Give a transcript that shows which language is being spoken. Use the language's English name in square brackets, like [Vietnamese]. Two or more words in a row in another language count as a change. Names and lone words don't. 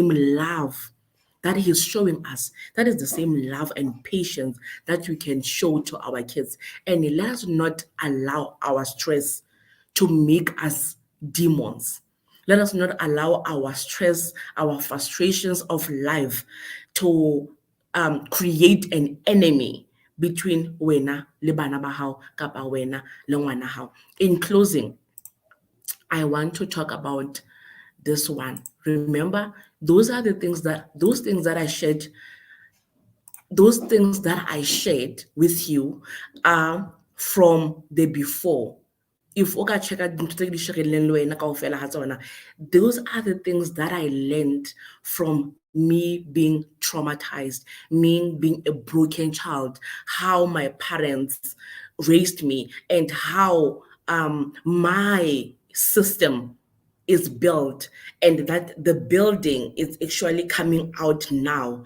[English] The very same love that He's showing us. That is the same love and patience that we can show to our kids. And let us not allow our stress to make us demons. Let us not allow our stress, our frustrations of life to create an enemy between [Southern Sotho] wena le bana ba hao kapa wena le ngwana hao. [English] In closing, I want to talk about this one. Remember, those things that I shared, those things that I shared with you are from the before. If oka check out those are the things that I learned from me being traumatized, me being a broken child, how my parents raised me, and how my system is built, and that the building is actually coming out now.